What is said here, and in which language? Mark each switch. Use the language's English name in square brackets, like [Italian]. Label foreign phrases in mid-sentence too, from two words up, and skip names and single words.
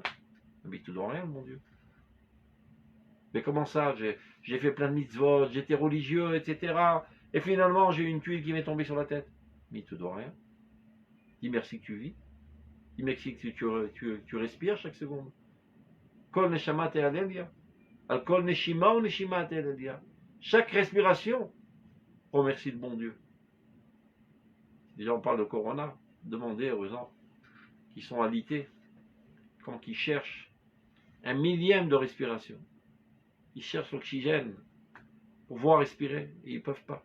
[French] Mais tout doit rien, mon Dieu. Mais comment ça, j'ai fait plein de mitzvot, j'étais religieux, etc. Et finalement, j'ai eu une tuile qui m'est tombée sur la tête. Mais tout doit rien. Dis merci que tu vis. Dis merci que tu respires chaque seconde. [Hebrew] כל נשמה תהלליה. על כל נשימה ונשימה תהלליה. [French] Chaque respiration, remercie le bon Dieu. Déjà, on parle de Corona. Demandez aux gens qui sont alités, quand ils cherchent un millième de respiration. Ils cherchent l'oxygène pour pouvoir respirer et ils ne peuvent pas.